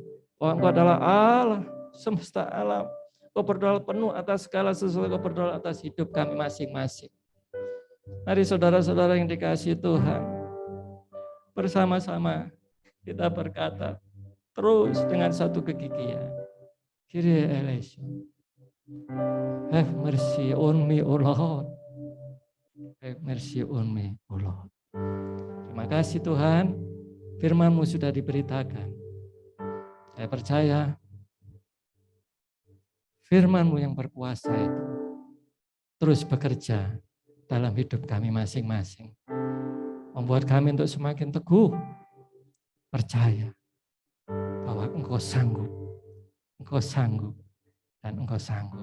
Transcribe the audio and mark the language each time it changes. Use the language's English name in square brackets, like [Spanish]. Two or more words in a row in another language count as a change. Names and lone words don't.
[Indonesian] Bahwa Engkau adalah Allah semesta alam. Engkau berdoa penuh atas segala sesuatu, Engkau berdoa atas hidup kami masing-masing. Mari saudara-saudara yang dikasihi Tuhan, bersama-sama kita berkata terus dengan satu kegigihan. [Greek] Kyrie eleison. [English] Have mercy on me, O Lord. Have mercy on me, O Lord. [Indonesian] Terima kasih Tuhan, firman-Mu sudah diberitakan. Saya percaya firman-Mu yang berkuasa itu terus bekerja dalam hidup kami masing-masing. Membuat kami untuk semakin teguh, percaya bahwa Engkau sanggup, dan Engkau sanggup.